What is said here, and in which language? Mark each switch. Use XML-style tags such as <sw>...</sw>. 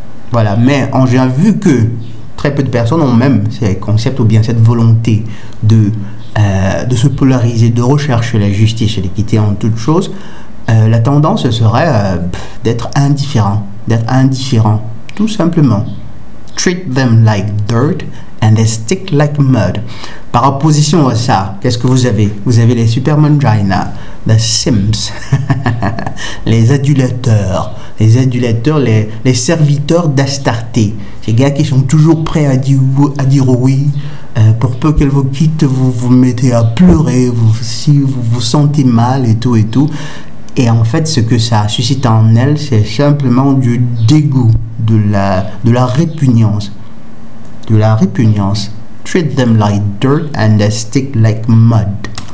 <fr>Voilà, mais j'ai vu que très peu de personnes ont même ces concepts ou bien cette volonté de se polariser, de rechercher la justice et l'équité en toute chose. La tendance serait d'être indifférent, tout simplement.</fr> <en>treat them like dirt and they stick like mud.</en> <fr>Par opposition à ça, qu'est-ce que vous avez? Vous avez les Supermangina, the Sims, les adulateurs, les serviteurs d'Astarté. Ces gars qui sont toujours prêts à dire oui. Pour peu qu'elle vous quitte, vous vous mettez à pleurer, si vous vous sentez mal et tout. Et en fait, ce que ça suscite en elle, c'est simplement du dégoût, de la répugnance.</fr> <en>Treat them like dirt and they stick like mud.</en>